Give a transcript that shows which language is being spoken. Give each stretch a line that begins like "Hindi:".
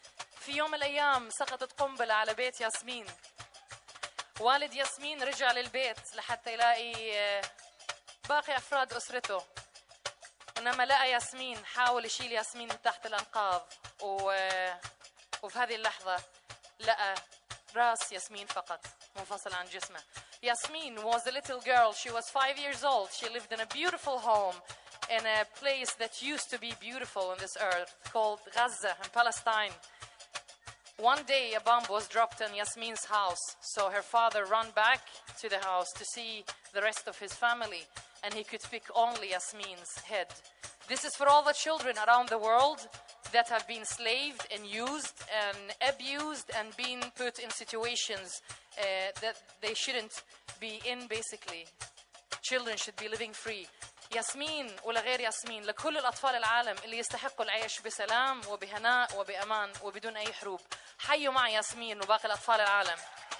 Arabic: في يوم الأيام سقطت قنبلة على بيت ياسمين. والد ياسمين رجع للبيت لحتى يلاقي باقي أفراد أسرته، ولما لقى ياسمين حاول يشيل ياسمين من تحت الأنقاض، وفي هذه اللحظة لقى رأس ياسمين فقط منفصل عن جسمه.
English: Yasmin was a little girl. She was 5 years old. She lived in a beautiful home in a place that used to be beautiful on this earth called Gaza in Palestine. One day a bomb was dropped in Yasmin's house. So her father ran back to the house to see the rest of his family, and he could pick only Yasmin's head. This is for all the children around the world that have been slaved and used and abused and been put in situations that they shouldn't be in, basically. Children should be living free.
Arabic: ياسمين ولغير ياسمين، لكل الأطفال العالم اللي يستحقوا العيش بسلام وبهناء وبأمان وبدون أي حروب، حيوا مع ياسمين وباقي الأطفال العالم.